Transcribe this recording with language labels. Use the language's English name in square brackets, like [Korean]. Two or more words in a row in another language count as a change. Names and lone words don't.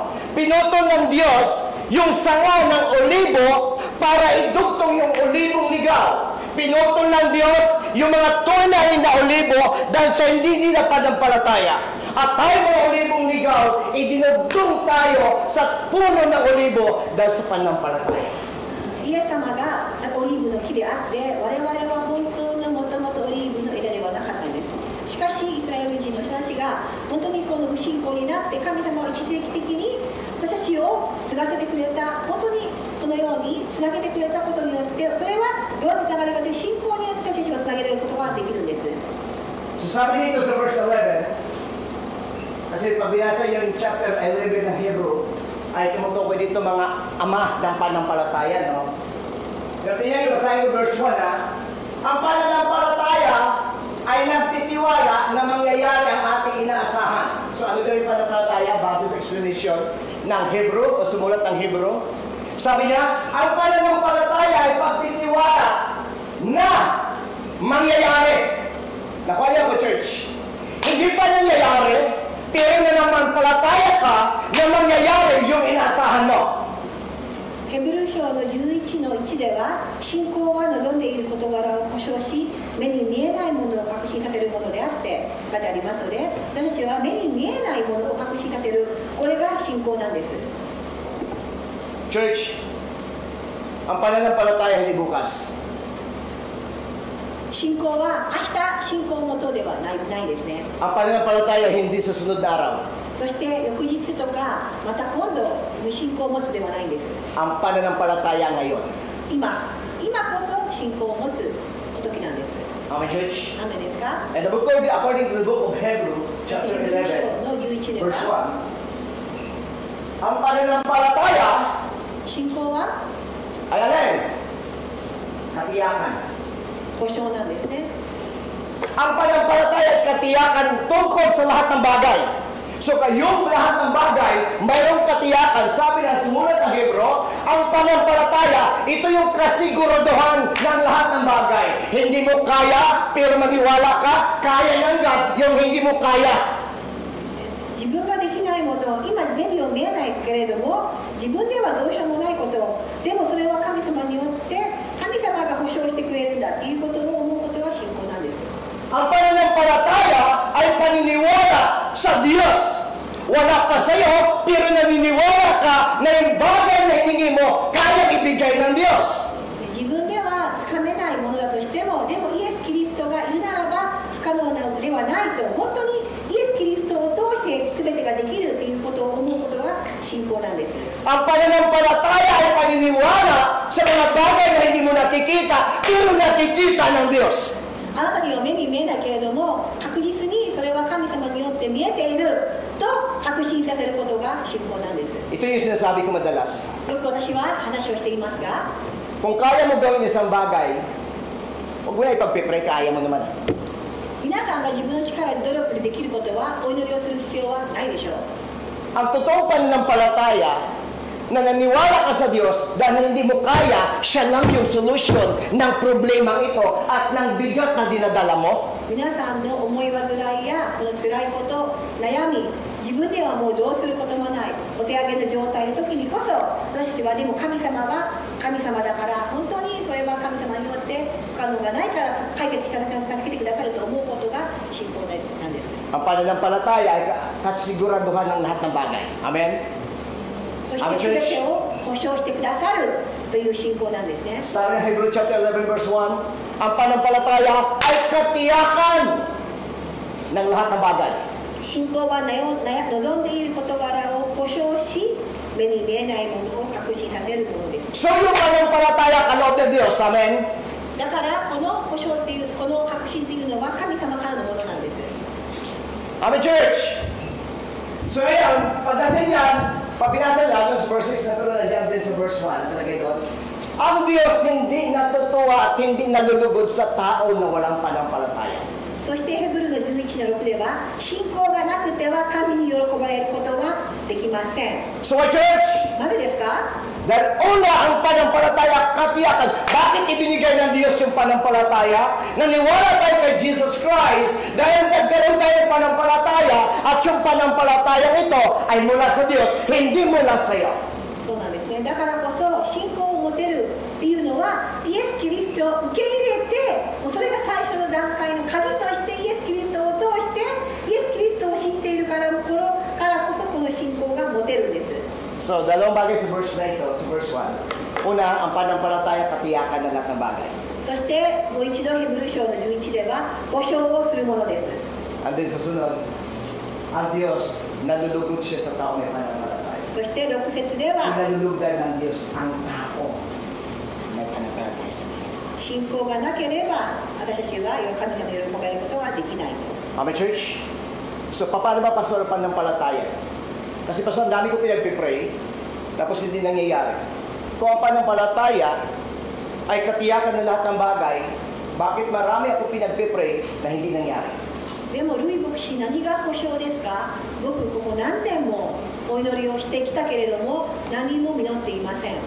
[Filipino] Pinutol ng Diyos yung sanga ng olibo para idugtong yung olibong ligaw. Pinutol ng Diyos yung mga tunay na olibo dahil sa hindi nila pananampalataya. At tayo mga olibong ligaw, idinugtong tayo sa puno ng olibo dahil sa pananampalataya. [Japanese] イエス様がオリーブの木であって、我々は本当のもともとオリーブの枝ではなかったんです。しかしイスラエル人の人たちが本当にこの不信仰になって神様は一時的に私たちを継がせてくれた、本当にそのようにつなげてくれたことによって、それはどうやってつながるかという信仰によって私たちはつなげられることができるんです。 [Filipino] So sabi dito sa verse 11, kasi pabiyasa yung chapter 11 ng Hebrew, ay tumutukoy dito mga ama ng pananampalataya, no? Pero tingnan yung basahin ko verse 1, ha? Ang pananampalataya ay nagtitiwala na mangyayari ang ating inaasahan. So ano daw yung pananampalataya? Base sa explanation ng Hebrew o sumulat ng Hebrew. Sabi niya, ang pananampalataya ay pagtitiwala na mangyayari. Nakuha niya ko, church. Hindi pa nangyayari, pero nananampalataya ka na mangyayari yung inaasahan mo. [Japanese] ヘブル書の11の1では、信仰は望んでいる事柄を保証し、目に見えないものを確信させるものであって書いてありますので、私たちは目に見えないものを確信させる、これが信仰なんです。 [Filipino] Church, ang pananampalataya hindi bukas. [Japanese] 信仰は明日信仰のとではないですね。 [Filipino] Ang pananampalataya hindi sa sunod na araw. [Japanese] そして翌日とかまた今度信仰を持つではないんです。 [Filipino] Ang pananampalataya ngayon. [Japanese] 今こそ信仰を持つ時なんです。 [English] Amen, church? [Japanese] 雨ですか？ [English] And the book of, according to the book of Hebrew, chapter 11, [Japanese] の11で [English] verse [Japanese] は、 1, [Filipino] ang pananampalataya [Japanese] 信仰は [Filipino] ay alin? Katiyakan. [Japanese] 保証なんですね。 [Filipino] Ang pananampalataya ay katiyakan tungkol sa lahat ng bagay. So kayong lahat ng bagay, mayroong katiyakan. Sabi ng sumulat ng Hebrew, ang pananampalataya, ito yung kasiguraduhan ng lahat ng bagay. Hindi mo kaya, pero maniwala ka, kaya ng God yung hindi mo kaya. [Japanese] 自分ができないもの、今目には見えないけれども、自分ではどうしようもないこと、でもそれは神様によって神様が保証してくれるんだということを思うことが信仰なんです。 [Filipino] Ang pananampalataya ay paniniwala sa Diyos. Wala pa sa'yo, pero naniniwala ka na yung bagay na hiningi mo, kaya ibigay ng Diyos. [Japanese] 自分ではつかめないものだとしても、でもイエス・キリストがいるならば不可能なのではないと、本当にイエス・キリストを通して全てができるということを思うことが信仰なんです。 [Filipino] Ang pananampalataya ay paniniwala sa mga bagay na hindi mo nakikita, pero nakikita ng Diyos. [Japanese] あなたには目に見えないけれども、確実にそれは神様によって見えていると確信させることが信仰なんです。 [Filipino] Ito yung sinasabi ko madalas. [Japanese] よく私は話をしていますが、 [Filipino] Kung kaya mo gawin isang bagay, huwag mo na ipagpipray, kaya mo naman. [Japanese] 皆さんが自分の力で努力でできることはお祈りをする必要はないでしょう。 [Filipino] Ang totoong pananampalataya na naniwala ka sa Diyos dahil hindi mo kaya, siya lang yung solusyon ng problema ito at ng bigat na dinadala mo. [Japanese] 皆さんの思い煩いやこの辛いこと、悩み、自分ではもうどうすることもないお手上げの状態の時にこそ、私たちはでも神様は神様だから、本当にこれは神様によって不可能がないから解決して助けてくださると思うことが信仰なんです。 [Filipino] Ang pananampalataya ay kasiguraduhan ng lahat ng bagay. Amen? [Japanese] そして全てを保証してくださるという信仰なんですね。 [Filipino] Sabi ng Hebrews chapter 11 verse 1, ang pananampalataya ay katiyakan ng lahat ng bagay. [Japanese] 信仰は望んでいる事柄を保証し、目に見えないものを確信させるものです。 [Filipino] So yung pananampalataya kaloob ng Diyos, amen? [Japanese] だからこの保証っていう、この確信っていうのは神様からのものなんです。 [English] Amen, church? [Filipino] So ngayon, pagdating yan, pag binasa niya sa verse 6, natuloy na dyan din sa verse 1, nakalagay doon, ang Diyos hindi natutuwa at hindi nalulugod sa tao na walang pananampalataya. [Japanese] そしてヘブルの11の6では、信仰がなくては神に喜ばれることはできません。 [English] So why, church? [Japanese] なぜですか？ [Filipino] Dahil una ang pananampalataya, katiyakan. Bakit ibinigay ng Diyos yung pananampalataya? Naniwala tayo kay Jesus Christ dahil nagkaroon tayo ng pananampalataya at yung pananampalataya ito ay mula sa Diyos, hindi mula sa iyo. [Japanese] そうなんですね。だからこそ信仰を持てるっていうのは、イエス・キリストを受け入れて、もうそれが最初の段階の鍵としてイエス・キリストを通してイエス・キリストを信じているからこそこの信仰が持てるんです。 [Filipino] So, dalawang bagay sa verse na ito, sa verse 1. Una, ang pananampalataya, katiyakan ng lahat ng bagay. [Japanese] そしてもう一度ヘブル書の11では保証をするものです。 [English] And then [Filipino] sa sunod, ang Diyos, nalulugod siya sa tao may pananampalataya. [Japanese] そして6節では [Filipino] Nalulugan ng Diyos ang tao may pananampalataya sa Kanya. [Japanese] 信仰がなければ私たちは神様に喜ばれることはできないと。 [English] Amen, church? [Filipino] So, paano ba pastor ang pananampalataya? Kasi pastor, dami ko pinagpipray, tapos hindi nangyayari. Kung ang pananampalataya ay katiyakan ng lahat ng bagay, bakit marami ako pinagpipray na hindi nangyari? [Japanese] でもルイ牧師、何が保証ですか？僕ここ何年もお祈りをしてきたけれども何も実っていません。